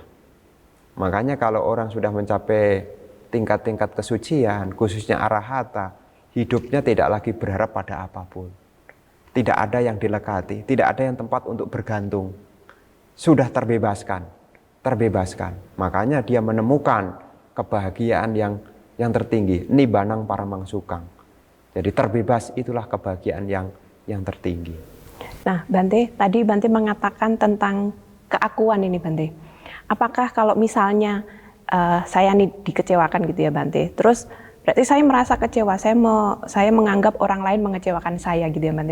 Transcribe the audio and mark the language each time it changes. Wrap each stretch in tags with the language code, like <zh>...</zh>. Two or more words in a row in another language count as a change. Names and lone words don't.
<id>Makanya kalau orang sudah mencapai tingkat-tingkat kesucian, khususnya arahata, hidupnya tidak lagi berharap pada apapun. Tidak ada yang dilekati, tidak ada yang tempat untuk bergantung. Sudah terbebaskan. Makanya dia menemukan kebahagiaan yang tertinggi,</id> <pi>nibanang paramang sukang.</pi> <id>Jadi terbebas itulah kebahagiaan yang tertinggi. Nah, Bante, tadi Bante mengatakan tentang keakuan ini, Bante. Apakah kalau misalnya saya nih dikecewakan gitu ya, Bante, terus berarti saya merasa kecewa, saya menganggap orang lain mengecewakan saya gitu ya, Bante.</id>